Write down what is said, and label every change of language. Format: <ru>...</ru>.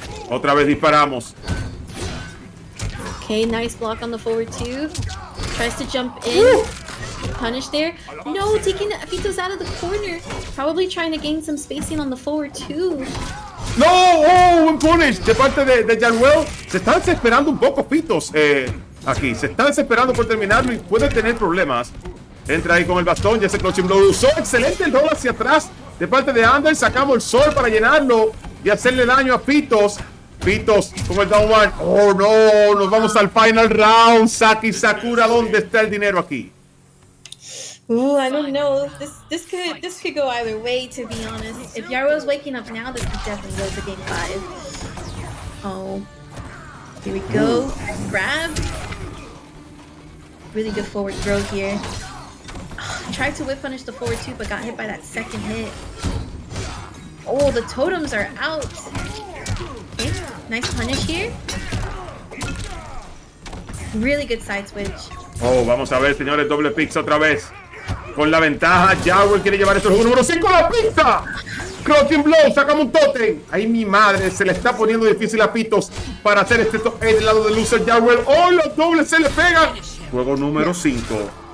<es>Otra vez disparamos.</es> <en>Okay, nice block on the forward 2. Tries to jump in. Punish there. No, taking Fitos out of the corner. Probably trying to gain some spacing on the forward 2.</en> <es>¡No! ¡Oh! Un punish de parte de Yarwell. Se están desesperando un poco, Fitos. Aquí. Se están desesperando por terminarlo y pueden tener problemas. Entra ahí con el bastón. Ya ese crouching blow lo usó. Excelente el roll hacia atrás de parte de Ander. Sacamos el sol para llenarlo y hacerle daño a Pitos. Pitos con el down one. Oh no, nos vamos al final round. Saki Sakura, ¿dónde está el dinero aquí?</es> <en>Ooh, I don't know. This could go either way, to be honest. If Yarwell's waking up now, this could definitely go to game 5. Oh, here we go. Grab. Really good forward throw here. Tried to whip punish the forward 2, but got hit by that second hit. Oh, the totems are out. Okay, nice punish here. Really good side switch.</en> <es>Oh, vamos a ver, señores, doble pix otra vez. Con la ventaja, Yarwell quiere llevar esto al juego número 5 a la pista. Crouching blow, sacamos un totem. Ay, mi madre, se le está poniendo difícil a Pitos para hacer este top 8 del lado del loser Yarwell. Oh, los dobles se le pegan. Juego número 5.</es>